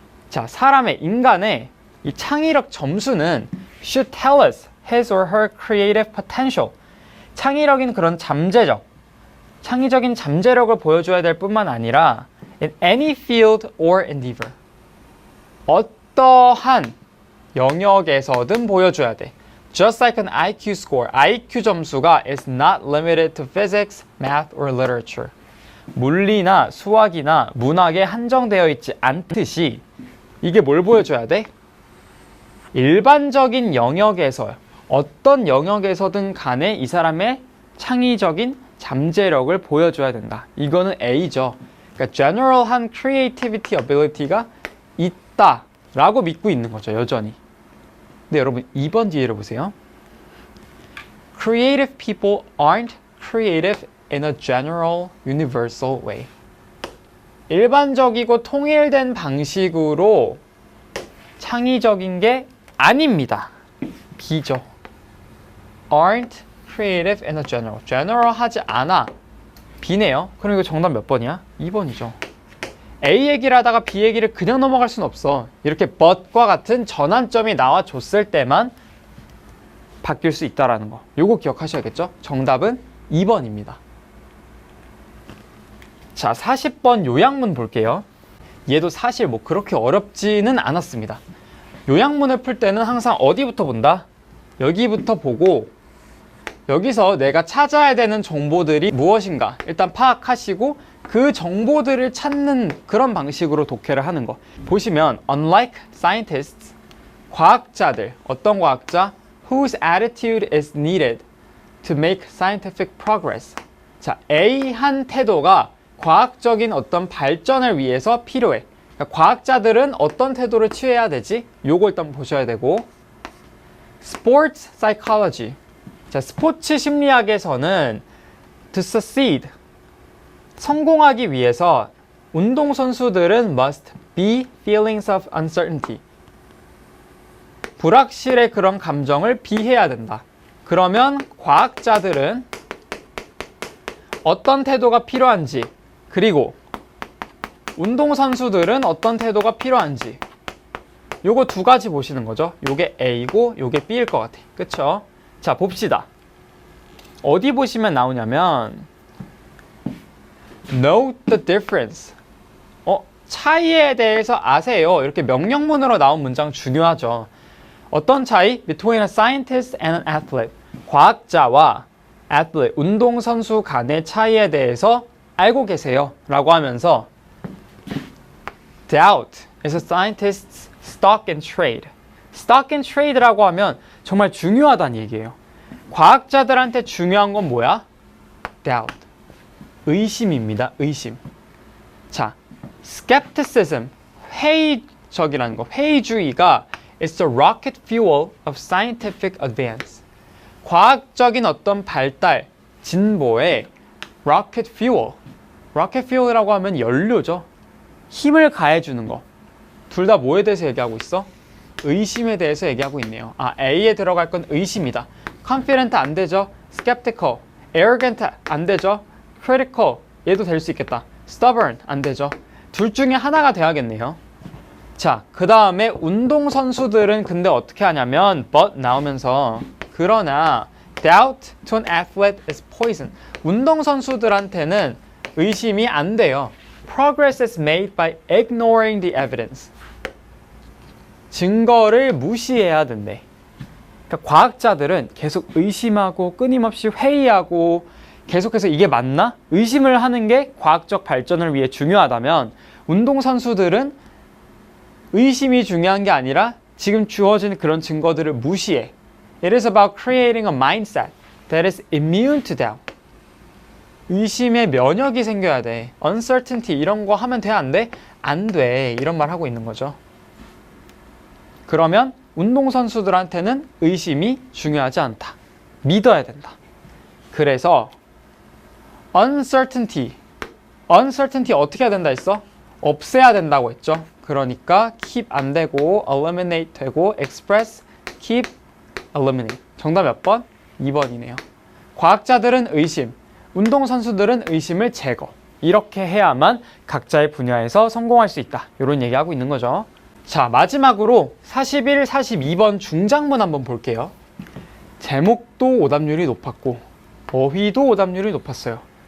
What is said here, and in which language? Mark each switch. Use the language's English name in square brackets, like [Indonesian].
[Korean] 자, 사람의, 인간의 이 창의력 점수는 [English] should tell us his or her creative potential. [Korean] 창의적인 그런 창의적인 잠재력을 보여줘야 될 뿐만 아니라 [English] in any field or endeavor. [Korean] 어떠한 영역에서든 보여줘야 돼. [English] Just like an IQ score. IQ 점수가 is not limited to physics, math, or literature. [Korean] 물리나 수학이나 문학에 한정되어 있지 않듯이 이게 뭘 보여줘야 돼? 일반적인 영역에서, 어떤 영역에서든 간에 이 사람의 창의적인 잠재력을 보여줘야 된다. 이거는 A죠. 그러니까 general한 [English] creativity ability [Korean] 가 있다라고 믿고 있는 거죠, 여전히. 근데 여러분 2번 뒤에를 보세요. [English] Creative people aren't creative in a general, universal way. [Korean] 일반적이고 통일된 방식으로 창의적인 게 아닙니다. B죠. [English] aren't creative in a general. [Korean] general하지 않아. B네요. 그럼 이거 정답 몇 번이야? 2번이죠. A 얘기를 하다가 B 얘기를 그냥 넘어갈 순 없어. 이렇게 but과 같은 전환점이 나와줬을 때만 바뀔 수 있다라는 거. 요거 기억하셔야겠죠? 정답은 2번입니다. 자, 40번 요약문 볼게요. 얘도 사실 뭐 그렇게 어렵지는 않았습니다. 요약문을 풀 때는 항상 어디부터 본다? 여기부터 보고 여기서 내가 찾아야 되는 정보들이 무엇인가 일단 파악하시고 그 정보들을 찾는 그런 방식으로 독해를 하는 거. 보시면 [English] unlike scientists, [Korean] 과학자들, 어떤 과학자? [English] whose attitude is needed to make scientific progress. [Korean] 자, A한 태도가 과학적인 어떤 발전을 위해서 필요해. 그러니까 과학자들은 어떤 태도를 취해야 되지? 요거 일단 보셔야 되고. Sports psychology. 자, 스포츠 심리학에서는 [English] to succeed. [Korean] 성공하기 위해서 운동선수들은 [English] must be feelings of uncertainty. [Korean] 불확실의 그런 감정을 비해야 된다. 그러면 과학자들은 어떤 태도가 필요한지, 그리고 운동선수들은 어떤 태도가 필요한지, 요거 두 가지 보시는 거죠. 요게 A고 요게 B일 것 같아. 그쵸? 자, 봅시다. 어디 보시면 나오냐면 [English] Note the difference. [Korean] 차이에 대해서 아세요. 이렇게 명령문으로 나온 문장 중요하죠. 어떤 차이? [English] Between a scientist and an athlete. [Korean] 과학자와 athlete, 운동선수 간의 차이에 대해서 알고 계세요. 라고 하면서 [English] Doubt is a scientist's stock and trade. [Korean] stock and trade라고 하면 정말 중요하다는 얘기예요. 과학자들한테 중요한 건 뭐야? Doubt. 의심입니다. 의심. [English] 자, skepticism, [Korean] 회의적이라는 거, 회의주의가 [English] is the rocket fuel of scientific advance. [Korean] 과학적인 어떤 발달, 진보의 rocket fuel. rocket fuel이라고 하면 연료죠. 힘을 가해주는 거. 둘 다 뭐에 대해서 얘기하고 있어? 의심에 대해서 얘기하고 있네요. 아, A에 들어갈 건 의심이다. confident 안 되죠? skeptical, arrogant 안 되죠? critical, 얘도 될 수 있겠다. stubborn 안 되죠? 둘 중에 하나가 돼야겠네요. 자, 그 다음에 운동선수들은 근데 어떻게 하냐면 but 나오면서 그러나 [English] doubt to an athlete is poison. [Korean] 운동선수들한테는 의심이 안 돼요. [English] Progress is made by ignoring the evidence. [Korean] 증거를 무시해야 된대. 그러니까 과학자들은 계속 의심하고 끊임없이 회의하고 계속해서 이게 맞나? 의심을 하는 게 과학적 발전을 위해 중요하다면 운동선수들은 의심이 중요한 게 아니라 지금 주어진 그런 증거들을 무시해. [English] It is about creating a mindset that is immune to doubt. [Korean] 의심에 면역이 생겨야 돼. uncertainty 이런 거 하면 돼, 안 돼? 안 돼. 이런 말 하고 있는 거죠. 그러면 운동선수들한테는 의심이 중요하지 않다. 믿어야 된다. 그래서 uncertainty 어떻게 해야 된다 했어? 없애야 된다고 했죠. 그러니까 keep 안 되고 eliminate 되고 express, keep, eliminate. 정답 몇 번? 2번이네요. 과학자들은 의심, 운동선수들은 의심을 제거. 이렇게 해야만 각자의 분야에서 성공할 수 있다. 이런 얘기하고 있는 거죠. 자, 마지막으로 41, 42번 중장문 한번 볼게요. 제목도 오답률이 높았고 어휘도 오답률이 높았어요.